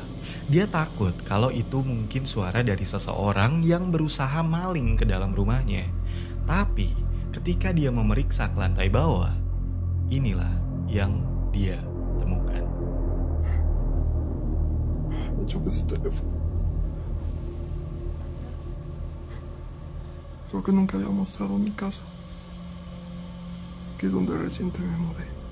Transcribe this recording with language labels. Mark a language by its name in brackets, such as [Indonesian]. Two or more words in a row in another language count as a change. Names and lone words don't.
[Indonesian] Dia takut kalau itu mungkin suara dari seseorang yang berusaha maling ke dalam rumahnya. Tapi ketika dia memeriksa ke lantai bawah, inilah yang dia temukan. [Spanish] Coba ese teléfono. Creo que nunca había mostrado mi casa, que es donde recién me mudé.